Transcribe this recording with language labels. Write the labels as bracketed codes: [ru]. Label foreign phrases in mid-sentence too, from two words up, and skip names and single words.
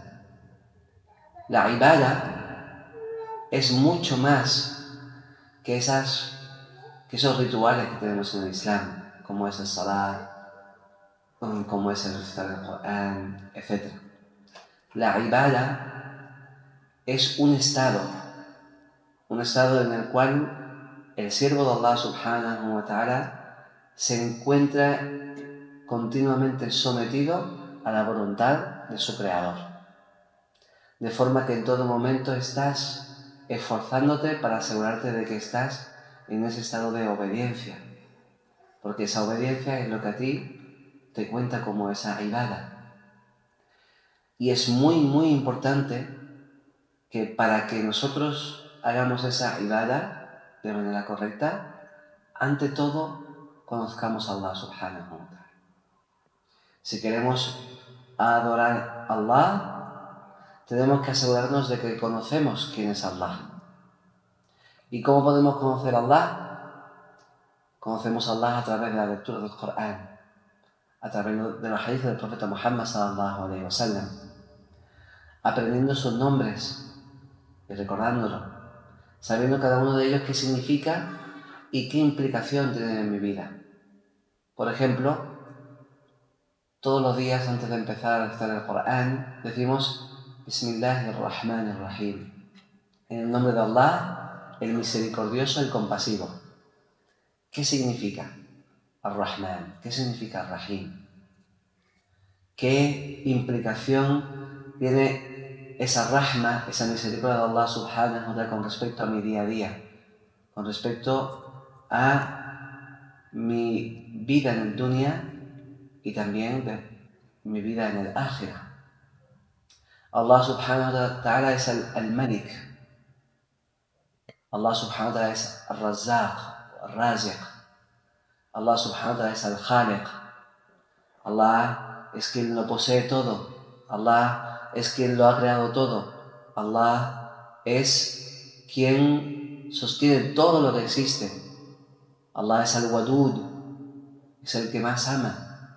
[es] La ibadah es mucho más que esos rituales que tenemos en el Islam, como es el salat, como es el recitar del Corán, etc. La ibadah es un estado en el cual el siervo de [ar] الله سبحانه وتعالى [es] se encuentra continuamente sometido a la voluntad de su creador. De forma que en todo momento estás esforzándote para asegurarte de que estás en ese estado de obediencia. Porque esa obediencia es lo que a ti te cuenta como esa ibadah. Y es muy, muy importante que para que nosotros hagamos esa ibadah de manera correcta, ante todo conozcamos a [ar] الله سبحانه وتعالى. [es] Si queremos adorar a Allah, tenemos que asegurarnos de que conocemos quién es Allah. ¿Y cómo podemos conocer a Allah? Conocemos a Allah a través de la lectura del Corán, a través de los hadiths del profeta Muhammad [ar] صلى الله عليه وسلم, [es] aprendiendo sus nombres y recordándolos, sabiendo cada uno de ellos qué significa y qué implicación tiene en mi vida. Por ejemplo, todos los días antes de empezar a recitar el Corán decimos Bismillahirrahmanirrahim, en el nombre de Allah, el misericordioso, el compasivo. ¿Qué significa Ar-Rahman? ¿Qué significa Ar-Rahim? ¿Qué implicación tiene esa rahma, esa misericordia de [ar] الله سبحانه وتعالى [es] con respecto a mi día a día, con respecto a mi vida en el dunya y también de mi vida en el akhirah? [ar] الله سبحانه وتعالى [es] es el Malik. [ar] الله سبحانه وتعالى [es] es el Razzaq, el Raziq. [ar] الله سبحانه وتعالى [es] es el Khaliq. Allah es quien lo posee todo. Allah es quien lo ha creado todo. Allah es quien sostiene todo lo que existe. Allah es el Wadud, es el que más ama.